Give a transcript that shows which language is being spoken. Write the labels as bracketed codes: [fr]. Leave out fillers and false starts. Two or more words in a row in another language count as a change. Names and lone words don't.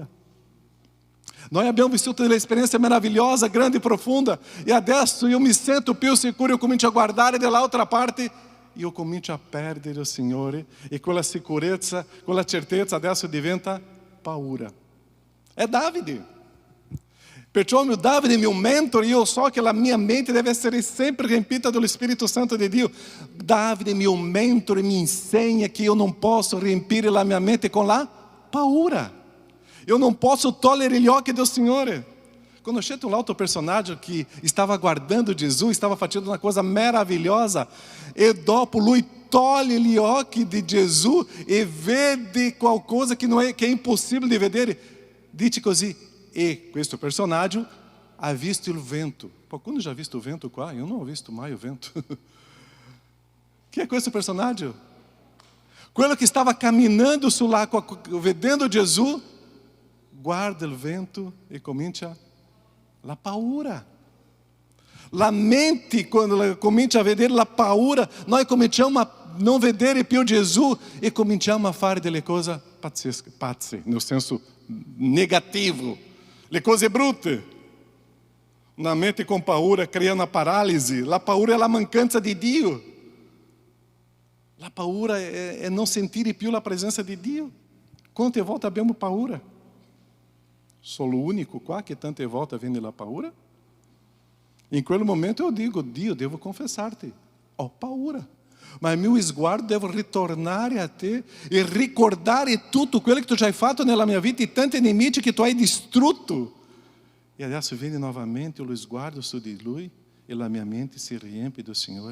[it] Noi abbiamo vissuto delle esperienze meravigliose, grandi e profonde, e adesso io mi sento più sicuro, io comincio a guardare dall'altra parte, io comincio a perdere il Signore, e quella sicurezza, quella certezza adesso diventa paura. È Davide. Perciò mio Davide è mio mentore, io so che la mia mente deve essere sempre riempita dello Spirito Santo di Dio. Davide, mio mentore, mi insegna che io non posso riempire la mia mente con la paura. [pt] Eu não posso tolerar [it] gli occhi del Signore. Conoscete um altro personaggio [pt] que estava [it] guardando Gesù, stava facendo una cosa meravigliosa, e dopo lui toglie gli occhi di Gesù e vede qualcosa che è impossibile di vedere. Dice così, e questo personaggio ha visto il vento. Qualcuno [pt] já visto o vento [it] qua? [pt] Eu não [it] ho visto mai o vento. Chi è questo personaggio? Quello che stava camminando sull'acqua, vedendo Gesù, guarda il vento e comincia la paura. La mente, quando comincia a vedere la paura, noi cominciamo a non vedere più Gesù e cominciamo a fare delle cose pazzesche, pazze, nel senso negativo, le cose brutte. Una mente com paura cria una paralisi. La paura è la mancanza di Dio. La paura è non sentire più la presenza di Dio. Quante volte abbiamo paura? [pt] Sou o único [it] qua che tante volte viene la paura? In quel momento [pt] eu digo, [it] Dio, devo confessar-te, ho paura. Ma il mio sguardo deve ritornare a te e ricordare tutto quello che tu già hai fatto nella mia vita e tanti nemici che tu hai distrutto. E adesso viene novamente lo sguardo su di Lui e la mia mente si riempie do Signore.